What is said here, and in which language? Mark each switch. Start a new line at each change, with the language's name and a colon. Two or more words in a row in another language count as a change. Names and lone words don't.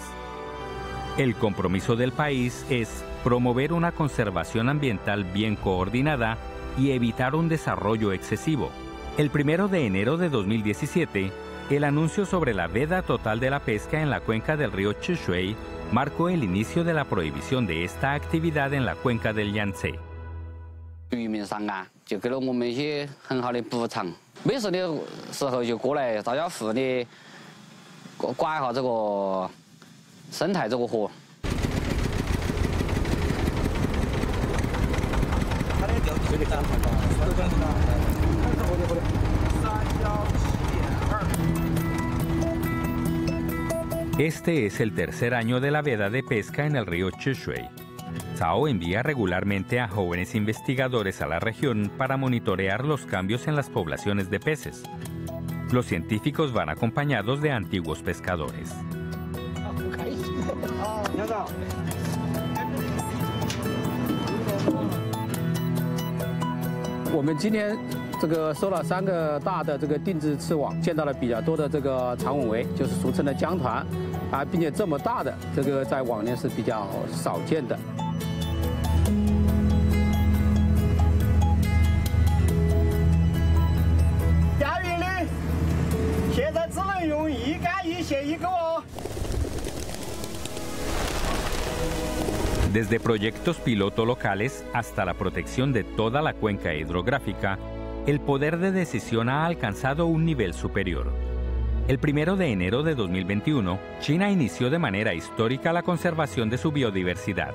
Spanish: El compromiso del país es promover una conservación ambiental bien coordinada y evitar un desarrollo excesivo. El 1 de enero de 2017, el anuncio sobre la veda total de la pesca en la cuenca del río Chishui marcó el inicio de la prohibición de esta actividad en la cuenca del Yangtze.
Chinese: 渔民上岸就给了我们一些很好的补偿，没事的时候就过来大家互的管一下这个生态这个河。
Spanish: Este es el tercer año de la veda de pesca en el río Chishui. Zhao envía regularmente a jóvenes investigadores a la región para monitorear los cambios en las poblaciones de peces. Los científicos van acompañados de antiguos pescadores.
Chinese: 我们今天收了3个大的定制刺网，见到了比较多的长吻尾，就是俗称的江团，并且这么大的在往年是比较少见的。亚运的，现在只能用1竿1线1钩哦。
Spanish: Desde proyectos piloto locales hasta la protección de toda la cuenca hidrográfica, el poder de decisión ha alcanzado un nivel superior. El 1 de enero de 2021, China inició de manera histórica la conservación de su biodiversidad.